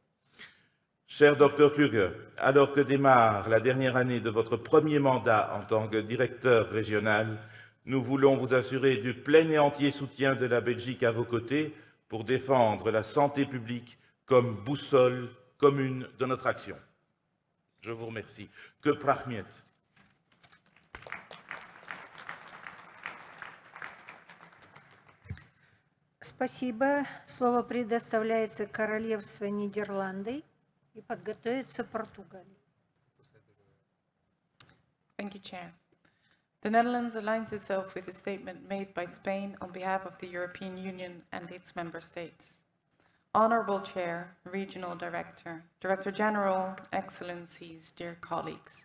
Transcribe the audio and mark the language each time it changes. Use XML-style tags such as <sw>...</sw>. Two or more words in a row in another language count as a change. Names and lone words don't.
<fr>Cher Dr Kluge, alors que démarre la dernière année de votre premier mandat en tant que directeur régional, nous voulons vous assurer du plein et entier soutien de la Belgique à vos côtés pour défendre la santé publique comme boussole commune de notre action. Je vous remercie. Que prachmiet.</fr> <ru>Спасибо. Слово предоставляется Королевству Нидерланды и подготовится Португалия.</ru> <en>Thank you, Chair. The Netherlands aligns itself with the statement made by Spain on behalf of the European Union and its member states. Honorable Chair, Regional Director, Director General, Excellencies, dear colleagues.</en>